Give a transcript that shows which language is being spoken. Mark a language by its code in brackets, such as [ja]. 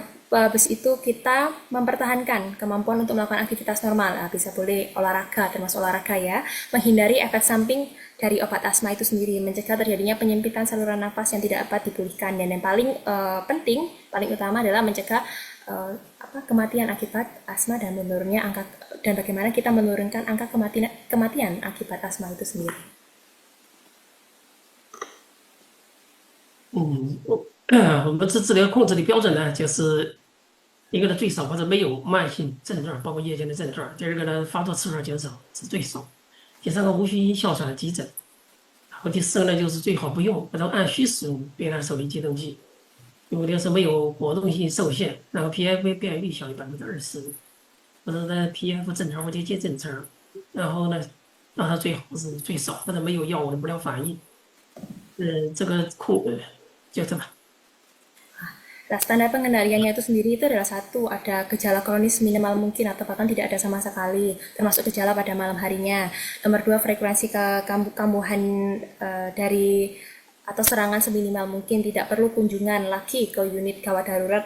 [id] Habis itu kita mempertahankan kemampuan untuk melakukan aktivitas normal, bisa boleh olahraga, termasuk olahraga ya, menghindari efek samping dari obat asma itu sendiri, mencegah terjadinya penyempitan saluran nafas yang tidak dapat dipulihkan, dan yang paling penting, paling utama adalah mencegah kematian akibat asma dan menurunnya angka, dan bagaimana kita menurunkan angka kematian akibat asma itu sendiri. [zh] 我们治疗控制的标准呢，就是一个呢最少或者没有慢性症状，包括夜间的症状；第二个呢发作次数减少是最少；第三个无需因哮喘的急诊；然后第四个呢就是最好不用或者按需使用别人手力激动剂；第五个是没有活动性受限，然后 PFA 变异率小于20%，或者呢 PF 正常或接近正常；然后呢让它最好是最少或者没有药物的不良反应。这个就这吧。 [id] Nah, standar pengendaliannya itu sendiri itu adalah satu, ada gejala kronis minimal mungkin atau bahkan tidak ada sama sekali, termasuk gejala pada malam harinya. Nomor dua, frekuensi kambuhan dari atau serangan seminimal mungkin, tidak perlu kunjungan lagi ke unit gawat darurat.